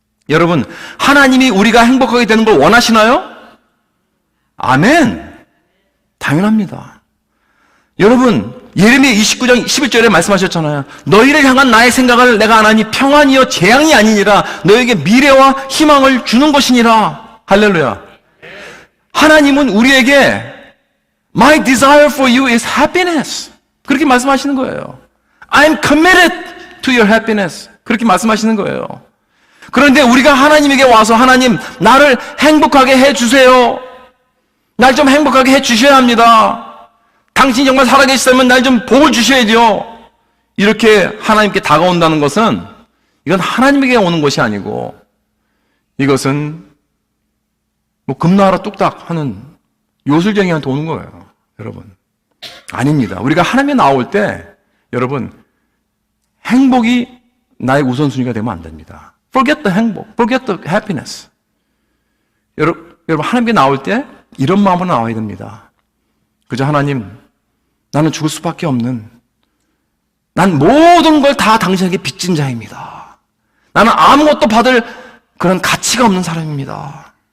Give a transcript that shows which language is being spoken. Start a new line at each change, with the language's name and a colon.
Korean: 여러분, 하나님이 우리가 행복하게 되는 걸 원하시나요? 아멘! 당연합니다. 여러분, 예레미야 29장 11절에 말씀하셨잖아요. 너희를 향한 나의 생각을 내가 아나니 평안이요 재앙이 아니니라. 너에게 미래와 희망을 주는 것이니라. 할렐루야. 하나님은 우리에게
English: My desire for you is happiness.
Korean: 그렇게 말씀하시는 거예요.
English: I'm committed to your happiness.
Korean: 그렇게 말씀하시는 거예요. 그런데 우리가 하나님에게 와서 하나님, 나를 행복하게 해주세요. 날 좀 행복하게 해주셔야 합니다. 당신이 정말 살아계시다면 날 좀 복을 주셔야죠. 이렇게 하나님께 다가온다는 것은 이건 하나님에게 오는 것이 아니고 이것은 뭐 금나라 뚝딱 하는 요술쟁이한테 오는 거예요. 여러분, 아닙니다. 우리가 하나님에 나올 때 여러분, 행복이 나의 우선순위가 되면 안 됩니다.
English: Forget the 행복, forget the happiness.
Korean: 여러분 하나님께 나올 때 이런 마음으로 나와야 됩니다. 그저 하나님, 나는 죽을 수밖에 없는, 난 모든 걸 다 당신에게 빚진 자입니다. 나는 아무것도 받을 그런 가치가 없는 사람입니다.